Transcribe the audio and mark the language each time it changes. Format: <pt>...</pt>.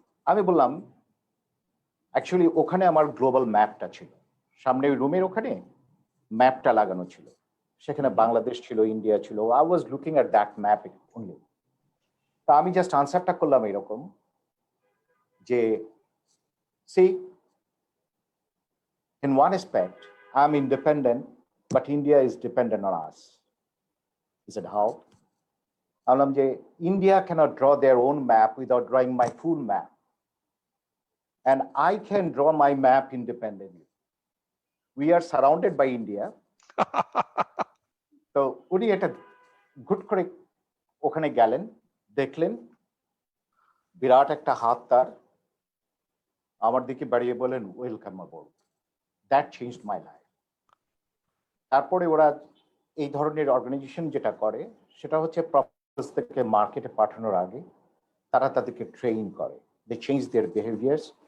<bn>আমি বললাম, অ্যাকচুয়ালি ওখানে আমার গ্লোবাল ম্যাপটা ছিল, সামনে ওই রুমের ওখানে ম্যাপটা লাগানো ছিল, সেখানে বাংলাদেশ ছিল, ইন্ডিয়া ছিল।</bn> <en>I was looking at that map only.</en> <bn>তা আমি জাস্ট আনসারটা করলাম এরকম যে,</bn> <en>See in one aspect I'm independent, but India is dependent on us. He said, how?</en> <bn>বললাম যে</bn> <en>India cannot draw their own map without drawing my full map, and I can draw my map independently. We are surrounded by India.</en> <bn>তো উনি এটা good করে ওখানে গেলেন, দেখলেন, বিরাট একটা হাত তার, আমার দিকে বাড়িয়ে বলেন,</bn> <en>Welcome aboard. That changed my life.</en> <bn>তারপরে ওরা এই ধরনের অর্গানাইজেশন যেটা করে সেটা হচ্ছে প্রফেসর থেকে মার্কেটে পাঠানোর আগে তারা তাদেরকে ট্রেন করে,</bn> <en>They change their behaviours.</en>